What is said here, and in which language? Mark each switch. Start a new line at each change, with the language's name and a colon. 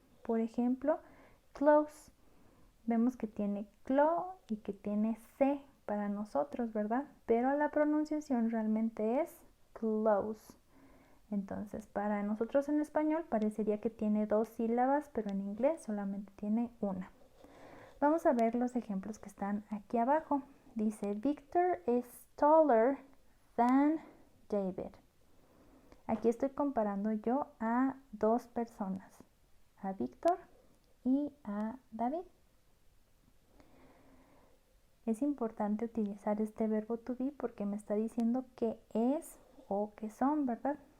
Spanish: Por ejemplo, close. Vemos que tiene clo y que tiene c para nosotros, ¿verdad? Pero la pronunciación realmente es close. Entonces, para nosotros en español parecería que tiene 2 sílabas, pero en inglés solamente tiene una. Vamos a ver los ejemplos que están aquí abajo.
English: Dice, Victor is taller than David.
Spanish: Aquí estoy comparando yo a 2 personas, a Víctor y a David. Es importante utilizar este verbo to be porque me está diciendo que es o que son, ¿verdad?